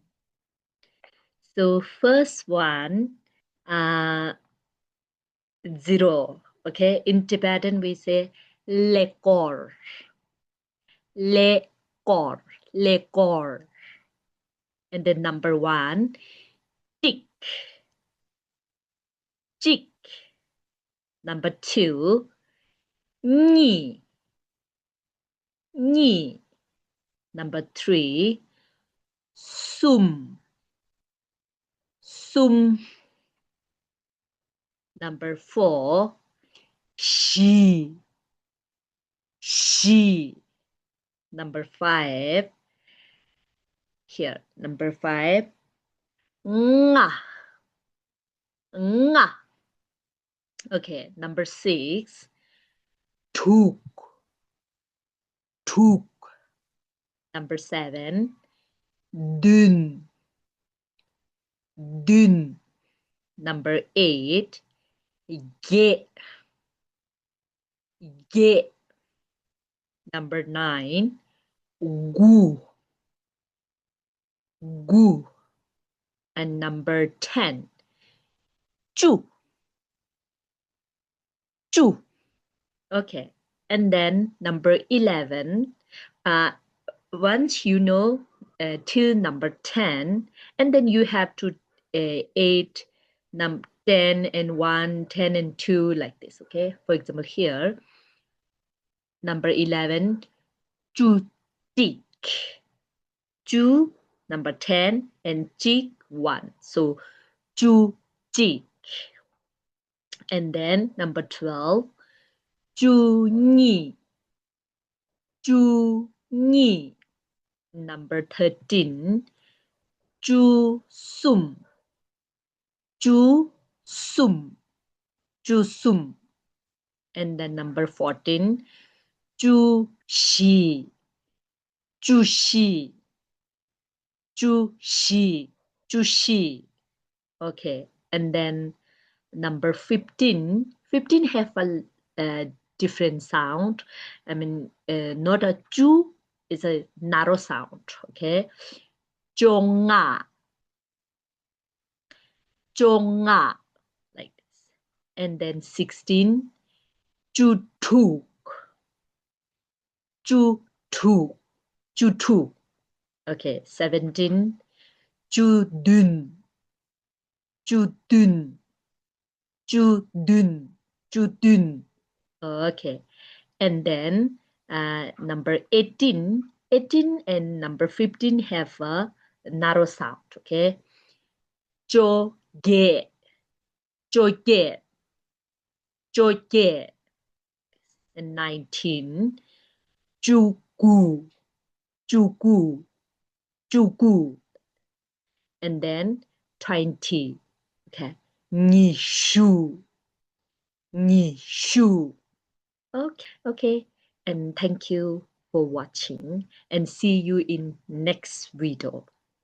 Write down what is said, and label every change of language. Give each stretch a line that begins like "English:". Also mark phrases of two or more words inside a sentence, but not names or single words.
English: So first one, 0. Okay, in Tibetan we say
Tibetan: lekor, lekor, lekor.
English: And then number 1,
Tibetan: tik, chik.
English: Number 2,
Tibetan: ni, ni.
English: Number 3,
Tibetan: sum, sum.
English: Number 4,
Tibetan: she, she.
English: Number 5, here, number 5,
Tibetan: nga, nga.
English: Okay, number 6,
Tibetan: tuk, tuk.
English: Number 7,
Tibetan: dun, dun.
English: Number 8,
Tibetan: ge, ge.
English: Number 9,
Tibetan: gu, gu.
English: And number 10,
Tibetan: chu, chu.
English: Okay, and then number 11, once you know till number 10, and then you have to 8, 10 and 1, 10 and 2, like this, okay? For example, here, number 11,
Tibetan: chu, tik, chu,
English: number 10, and chik, 1. So,
Tibetan: chu, chik.
English: And then number 12,
Tibetan: chu, ni, chu, ni.
English: Number 13,
Tibetan: chu, sum, chu, sum, chu, sum.
English: And then number 14,
Tibetan: chu, shi, chu, shi, chu, shi, chu, shi.
English: Okay, and then number 15, 15 have a different sound. I mean, not a chu, it's a narrow sound, okay?
Tibetan: Chonga, chonga,
English: like this. And then 16,
Tibetan: chu, tu, chu, tu, chu, tu.
English: Okay, 17,
Tibetan: chu, dun, chu, dun, chu, dun, chu, dun.
English: Okay, and then number 18, 18 and number 15 have a narrow sound, okay?
Tibetan: Jo, ge, jo, ge, jo, ge. And 19, ju, gu, ju, gu, ju, gu.
English: And then 20, okay?
Tibetan: Ni, shu, ni, shu.
English: Okay, and thank you for watching and see you in next video.